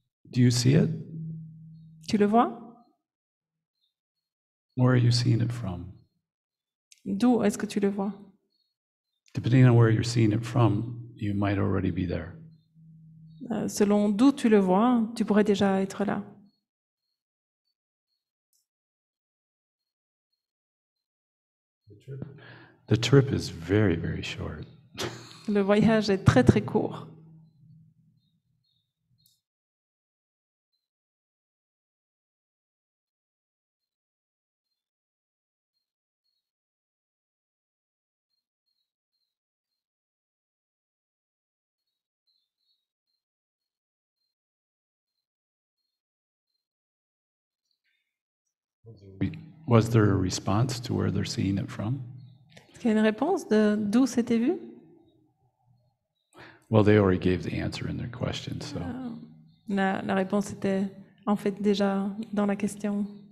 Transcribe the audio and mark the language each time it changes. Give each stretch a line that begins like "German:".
English: Do you see it?
French: Tu le vois?
English: Where are you seeing it from?
French: D'où est-ce que tu le vois?
English: Depending on where you're seeing it from, you might already be there.
French: Selon d'où tu le vois, tu pourrais déjà être là.
English: The trip is very, very short.
French: Le voyage est très très court.
English: Was there a response to where they're seeing it from?
French: Est-ce qu'il y a une réponse de d'où c'était vu?
English: Well, they already gave the answer in their question, so
French: La réponse était en fait déjà dans la question.